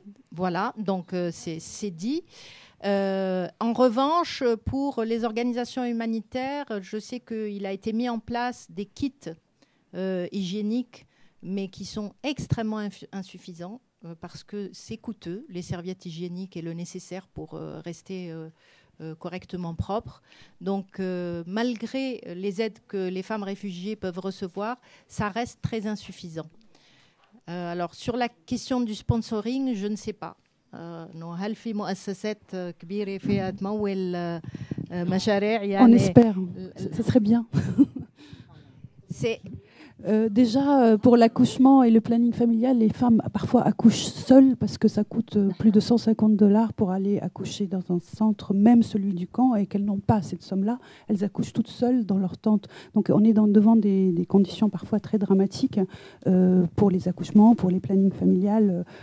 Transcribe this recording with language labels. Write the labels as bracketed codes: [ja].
[fr] Voilà, donc c'est dit. En revanche, pour les organisations humanitaires, je sais qu'il a été mis en place des kits hygiéniques, mais qui sont extrêmement insuffisants parce que c'est coûteux, les serviettes hygiéniques et le nécessaire pour rester correctement propre. Donc, malgré les aides que les femmes réfugiées peuvent recevoir, ça reste très insuffisant. Alors, sur la question du sponsoring, je ne sais pas. [ar] هل في مؤسسات كبيرة فيها تمول مشاريع يعني [fr] On espère, ça serait bien. C'est déjà, pour l'accouchement et le planning familial, les femmes parfois accouchent seules parce que ça coûte plus de $150 pour aller accoucher dans un centre, même celui du camp, et qu'elles n'ont pas cette somme-là. Elles accouchent toutes seules dans leur tente. Donc on est devant des conditions parfois très dramatiques pour les accouchements, pour les plannings familiales.